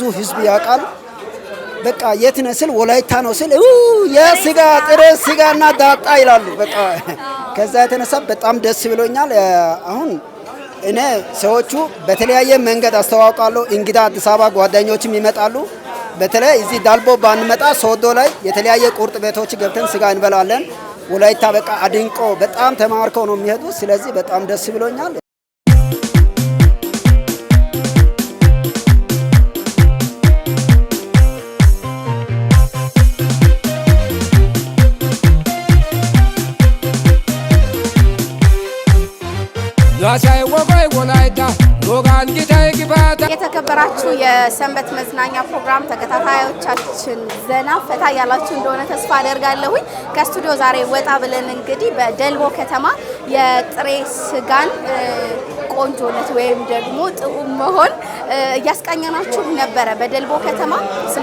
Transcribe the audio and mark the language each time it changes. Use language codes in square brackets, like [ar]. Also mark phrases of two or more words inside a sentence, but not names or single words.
[am] ህዝብ ያውቃል። በቃ የት ነህ ስል ወላይታ ነው ስል የስጋ ጥሬ ስጋና ዳጣ ይላሉ። በቃ ከዛ የተነሳ በጣም ደስ ብሎኛል። አሁን እኔ ሰዎቹ በተለያየ መንገድ አስተዋውቃለሁ። እንግዳ አዲስ አበባ ጓደኞችም ይመጣሉ። በተለይ እዚህ ዳልቦ ባንመጣ ሶዶ ላይ የተለያየ ቁርጥ ቤቶች ገብተን ስጋ እንበላለን። ወላይታ በቃ አድንቆ በጣም ተማርከው ነው የሚሄዱ። ስለዚህ በጣም ደስ ብሎኛል። [wal] Masai wogoy wolaita gogan gitay gibata [am] የተከበራችሁ የሰንበት መዝናኛ ፕሮግራም ተከታታዮቻችን ዘና ፈታ ያላችሁ እንደሆነ ተስፋ አደርጋለሁኝ። ከስቱዲዮ ዛሬ ወጣ ብለን እንግዲህ በደልቦ ከተማ የጥሬ ስጋን ቆንጆነት ወይም ደግሞ ጥዑም መሆን እያስቃኘናችሁ ነበረ። በደልቦ ከተማ ስለ